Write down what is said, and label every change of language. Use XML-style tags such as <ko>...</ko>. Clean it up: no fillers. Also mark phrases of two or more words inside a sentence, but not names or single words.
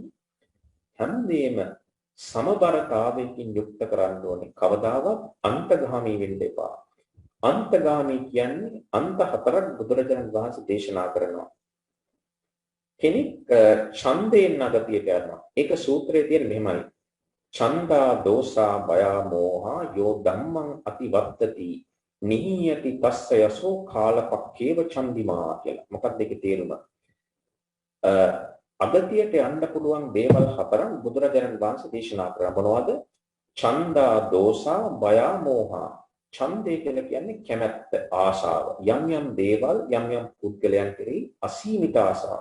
<si>හැමදේම සමබරතාවයකින් යුක්ත කරන්න ඕනේ. කවදාවත් අන්තගාමී වෙන්න එපා. අන්තගාමී කියන්නේ අන්ත හතරක් බුදුරජාණන් වහන්සේ දේශනා කරනවා. කෙනෙක් ඡන්දයෙන් අගතියට යනවා. ඒක සූත්‍රයේ තියෙන මෙහෙමයි.</si> <pi>ඡන්දා දෝසා භයා මෝහා යෝ ධම්මං අතිවත්තති නිහියති තස්ස යසෝ කාලපක්ඛේව ඡන්දිමා කියලා.</pi> <si>මොකක්ද ඒකේ තේරුම? අගතියට යන්න පුළුවන් දේවල් හතරක් බුදුරජාණන් වහන්සේ දේශනා කරා.</si> <pi>මොනවද? ඡන්දා දෝසා භයා මෝහා.</pi> <si>ඡන්දය කියලා කියන්නේ කැමැත්ත, ආශාව. යම් යම් දේවල් යම් යම් පුද්ගලයන් කෙරෙහි අසීමිත ආශාව.</si>